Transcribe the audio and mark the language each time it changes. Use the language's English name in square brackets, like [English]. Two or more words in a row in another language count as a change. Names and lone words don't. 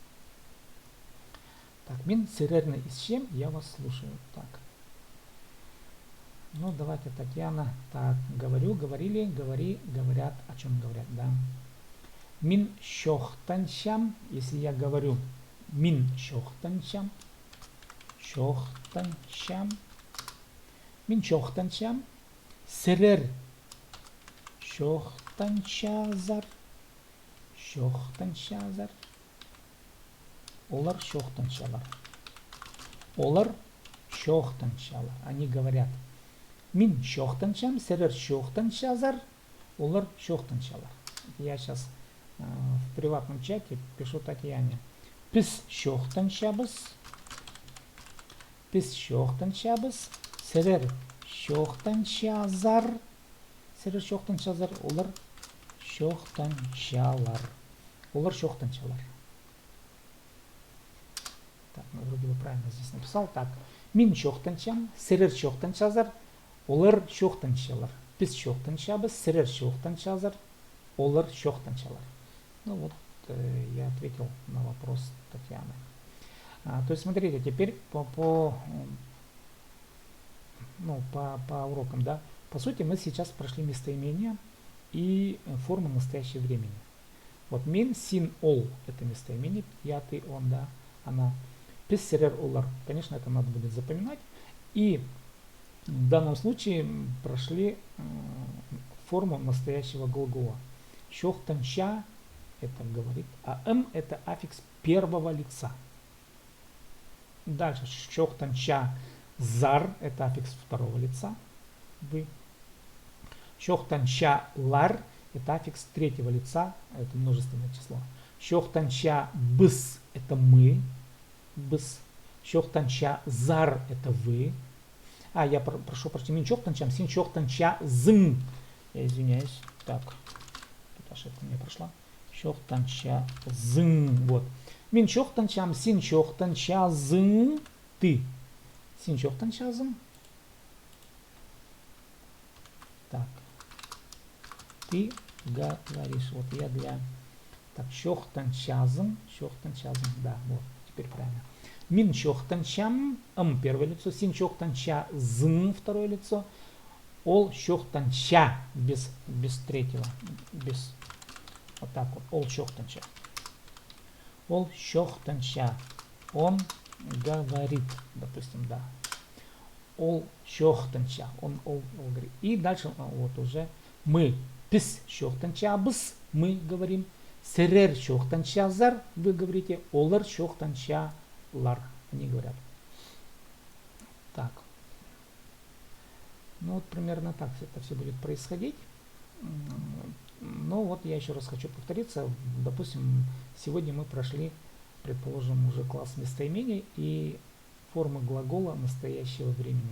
[Russian] Так, [Khakas] мин серерне исчем, [Russian] я вас слушаю. Так. Ну, давайте, Татьяна. Так, говорю, говорили, говори, говорят, о чем говорят, да. [Khakas] Мин шохтаншам, [Russian] если я говорю [Khakas] мин шохтаншам, мин шохтаншам, серер шохтаншазар, олар шохтаншалар. Олар шохтаншалар. [Russian] Они говорят. [Khakas] Мин шохтаншам, серер шохтаншазар, олар шохтаншалар. [Russian] Я сейчас в приватном чате пишу Татьяне. [Khakas] Пис шохтаншабас, серер шохтаншазар, олар шохтаншалар. Олар шохтаншалар. [Russian] Так, ну вроде бы правильно здесь написал. Так, [Khakas] мин шохтаншам, серер шохтаншазар, олар шохтаншалар. Пис шохтаншабас, серер шохтаншазар, олар шохтаншалар. [Russian] Ну вот я ответил на вопрос Татьяны. То есть смотрите, теперь по урокам, да. По сути, мы сейчас прошли местоимения и формы настоящего времени. Вот мин, син, ол — это местоимение, я, ты, он, да, она. [Khakas] Пис, серер, олар. [Russian] Конечно, это надо будет запоминать. И в данном случае прошли форму настоящего глагола. Шохтанша — это говорит, а это аффикс первого лица. Дальше [Khakas] шохтанша зар [Russian] — это аффикс второго лица. Вы. [Khakas] Шохтанша лар [Russian] — это аффикс третьего лица, это множественное число. [Khakas] Шохтанша быс [Russian] — это мы. Быс. [Khakas] Шохтанша зар — [Russian] это вы. Я прошу прощения, [Khakas] мин шохтанчам, син шохтанча зн. [Russian] Я извиняюсь. Так, тут ошибка у меня прошла. [Khakas] Шохтанча зн. Вот. Мин шохтанчам, син шохтанча зн. Ты. Син шохтанча зн. [Russian] Так. Ты говоришь. Вот я для... Так, [Khakas] шохтанча зн. [Russian] Да, вот. Теперь правильно. [Khakas] Мин шохтанчам, [Russian] первое лицо, [Khakas] син шохтанча зн, [Russian] второе лицо, [Khakas] ол шохтанча, [Russian] без третьего, без, вот так вот, [Khakas] ол шохтанча. Ол шохтанча, [Russian] он говорит, допустим, да. [Khakas] Ол шохтанча, [Russian] он говорит. И дальше вот уже мы, [Khakas] пис шохтанча быс, [Russian] мы говорим, [Khakas] серер шохтанча зар, [Russian] вы говорите, [Khakas] олар шохтанча лар, [Russian] они говорят. Так. Ну вот примерно так это все будет происходить. Но вот я еще раз хочу повториться. Допустим, сегодня мы прошли, предположим, уже класс местоимений и формы глагола настоящего времени.